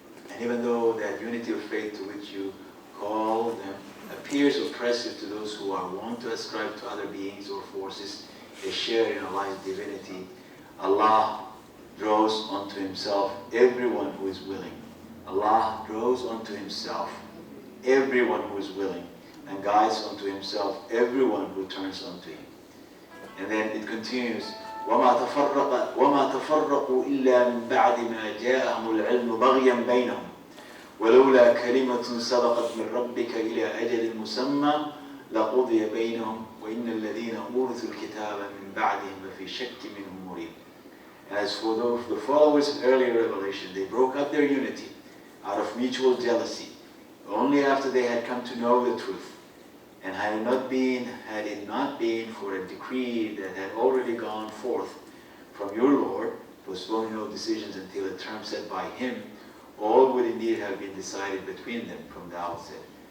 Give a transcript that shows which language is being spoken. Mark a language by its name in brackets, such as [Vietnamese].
[English] And even though that unity of faith to which you call them appears oppressive to those who are wont to ascribe to other beings or forces a share in Allah's divinity, Allah draws unto Himself everyone who is willing. Allah draws unto Himself everyone who is willing and guides unto Himself everyone who turns unto Him. And then it continues, [Arabic] وَمَا تَفَرَّقُوا إِلَّا مِنْ بَعْدِ مَا جَاءَهُمُ الْعِلْمُ بَغْيًا بَيْنَهُمْ وَلَوْلَا كَلِمَةٌ سَبَقَتْ مِنْ رَبِّكَ إِلَى أَجَلٍ مُسَمًّى لَقُضِيَ بَيْنَهُمْ وَإِنَّ الَّذِينَ أُورِثُوا الْكِتَابَ مِنْ بَعْدِهِمْ لَفِي شَكٍّ مِنْهُ مُرِيبٍ. [English] As for the followers of earlier revelation, they broke up their unity out of mutual jealousy, only after they had come to know the truth. And had it not been for a decree that had already gone forth from your Lord, postponing no decisions until a term set by Him, all would indeed have been decided between them from the outset.